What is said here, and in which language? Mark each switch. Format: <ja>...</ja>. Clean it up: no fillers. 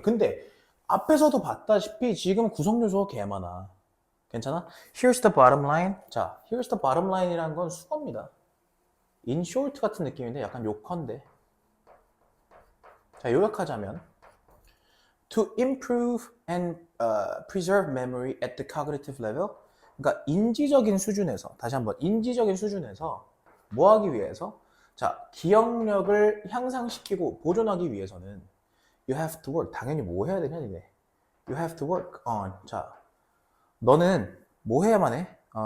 <ko>근데 앞에서도 봤다시피 지금 구성 요소가 개 많아. 괜찮아?</ko> <en>Here's the bottom line.</en> <ko>자,</ko> <en>here's the bottom line</en> <ko>이라는 건 수거입니다.</ko> <en>In short</en> <ko>같은 느낌인데 약간 욕헌데. 자, 요약하자면</ko> <en>to improve and preserve memory at the cognitive level.</en> <ko>그러니까 인지적인 수준에서, 다시 한번 인지적인 수준에서 뭐 하기 위해서? 자, 기억력을 향상시키고 보존하기 위해서는</ko> <en>you have to work.</en> <ko>당연히 뭐 해야 되냐, 니네.</ko> <en>You have to work on.</en> <ko>자, 너는 뭐 해야만 해?</ko>